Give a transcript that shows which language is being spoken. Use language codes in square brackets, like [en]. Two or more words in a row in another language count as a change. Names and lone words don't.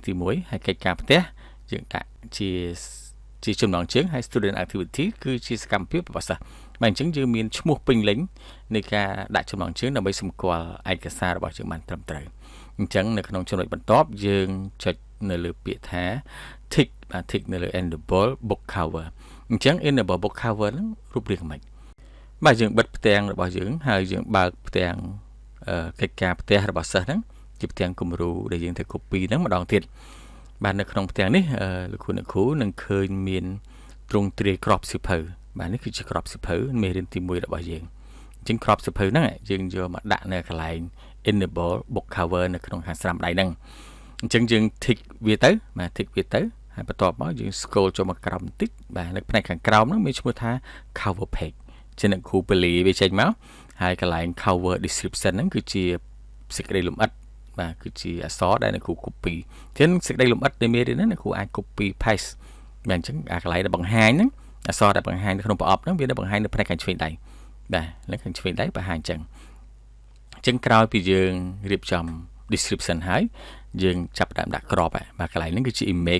[km] ទី1ហើយកិច្ចការផ្ទះយើងដាក់ជាចំណងជើងហើយ [en] Student Activity [km] គឺជាសកម្មភាពរបស់សិស្សបាទអញ្ចឹងយើងមានឈ្មោះពេញលេញនៃការដាក់ចំណងជើងដើម្បីសម្គាល់ឯកសាររបស់យើងបានត្រឹមត្រូវអញ្ចឹងនៅក្នុងចំណុចបន្ទាប់យើងចុចនៅលើពាក្យថា tick បាទ tick នៅលើ [en] enable book cover [km] អញ្ចឹង [en] enable book cover [km] ហ្នឹងរូបរាងម៉េចបាទយើងបិទផ្ទាំងរបស់យើងហើយយើងបើកផ្ទាំងកិច្ចការផ្ទះរបស់សិស្សហ្នឹងជាផ្ទាំងគំរូដែលយើងត្រូវ copy ហ្នឹងម្ដងទៀតបាទនៅក្នុងផ្ទាំងនេះលោកគ្រូនឹង ឃើញមានទ្រង់ទ្រាយក្របសៀវភៅបាទនេះគឺជាក្របសៀវភៅមេរៀនទី1របស់យើងអញ្ចឹងក្របសៀវភៅហ្នឹងយើងយកមកដាក់នៅកន្លែង [en] enable book cover [km] នៅក្នុងខាងស្ដាំដៃហ្នឹង អញ្ចឹងយើង tick វាទៅបាទ tick វាទៅហើយបន្ទាប់មកយើង scroll ចូលមកក្រោមបន្តិចបាទនៅផ្នែកខាងក្រោមហ្នឹងមានឈ្មោះថា cover page ជាអ្នកគ្រូពលាវាចេញមកហើយកន្លែង [en] cover description [km] ហ្នឹងគឺជាសេចក្តីលម្អិតបាទគឺជាអក្សរដែលអ្នកគ្រូ copy ជាងសេចក្តីលម្អិតនៃមេរៀនហ្នឹងអ្នកគ្រូអាច [en] copy paste [km] បាទអញ្ចឹងអាកន្លែងដែលបង្ហាញហ្នឹងអក្សរដែលបង្ហាញនៅក្នុងប្រអប់ហ្នឹងវានៅបង្ហាញនៅផ្នែកខាងឆ្វេងដៃបាទនៅខាងឆ្វេងដៃបង្ហាញអញ្ចឹងក្រោយពីយើងរៀបចំ description ហើយយើងចាប់ផ្ដើមដាក់ក្របបាទកន្លែងហ្នឹងគឺជា